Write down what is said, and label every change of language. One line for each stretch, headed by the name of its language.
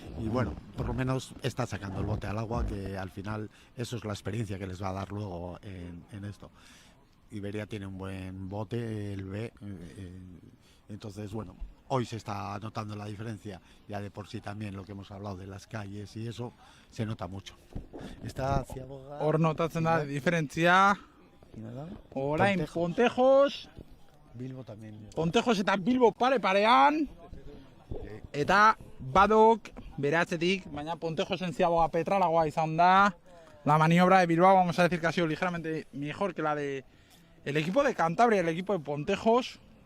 Spanish: Y bueno, por lo menos está sacando el bote al agua, que al final eso es la experiencia que les va a dar luego en esto. Iberia tiene un buen bote, el B, entonces bueno, hoy se está notando la diferencia, ya de por sí también lo que hemos hablado de las calles y eso, se nota mucho. Está Ziaboga...
Basque: Hor notatzen da diferentzia. Orain Pontejos,
Spanish: Bilbo también.
Basque: Pontejos eta Bilbo parean. Eta Badok beratzetik, baina Pontejosen Ziaboga petralagoa izan da.
Spanish: La maniobra de Bilbao, vamos a decir que ha sido ligeramente mejor que la de el equipo de Cantabria, el equipo de Pontejos.